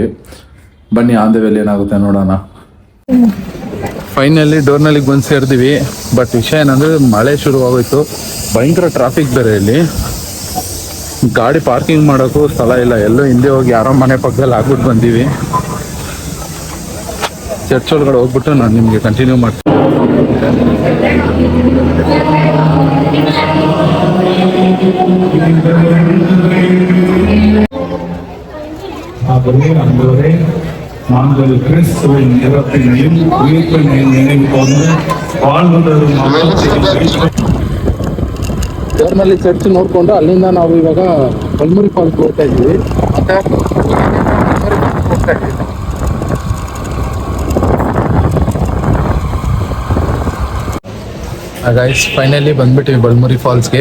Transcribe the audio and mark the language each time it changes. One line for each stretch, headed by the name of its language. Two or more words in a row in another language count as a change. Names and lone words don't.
Kannada: ಬನ್ನಿ
English: on the way
Kannada: ಏನಾಗುತ್ತೆ ನೋಡೋಣ. ಫೈನಲಿ ಡೋರ್ನಲ್ಲಿಗೆ ಬಂದು ಸೇರಿದ್ವಿ. ಬಟ್ ವಿಷಯ ಏನಂದರೆ ಮಳೆ ಶುರುವಾಗೋಯ್ತು, ಭಯಂಕರ ಟ್ರಾಫಿಕ್ ಬೇರೆ. ಇಲ್ಲಿ ಗಾಡಿ ಪಾರ್ಕಿಂಗ್ ಮಾಡೋಕ್ಕೂ ಸ್ಥಳ ಇಲ್ಲ. ಎಲ್ಲೋ ಹಿಂದೆ ಹೋಗಿ ಯಾರೋ ಮನೆ ಪಕ್ಕದಲ್ಲಿ ಆಗ್ಬಿಟ್ಟು ಬಂದೀವಿ. ಚರ್ಚ್ ಒಳಗಡೆ ಹೋಗ್ಬಿಟ್ಟು ನಾನು ನಿಮಗೆ ಕಂಟಿನ್ಯೂ ಮಾಡ್ತೀನಿ.
Tamil: நாங்கள் கிறிஸ்துவின் இறப்பினையும் உயிர்ப்பினையும் நினைவு கொண்டு வாழ்வதற்கு
Kannada: ಡೋರ್ನಲ್ಲಿ ಚರ್ಚ್ ನೋಡಿಕೊಂಡು ಅಲ್ಲಿಂದ ನಾವು ಇವಾಗ ಬಲ್ಮುರಿ ಫಾಲ್ಸ್ ಹೋಗ್ತಾ ಇದ್ವಿ. ಮತ್ತೆ ಹೋಗ್ತಾ ಇದ್ವಿ.
English: guys finally
Kannada: ಬಂದ್ಬಿಟ್ಟಿವಿ ಬಲ್ಮುರಿ ಫಾಲ್ಸ್ಗೆ.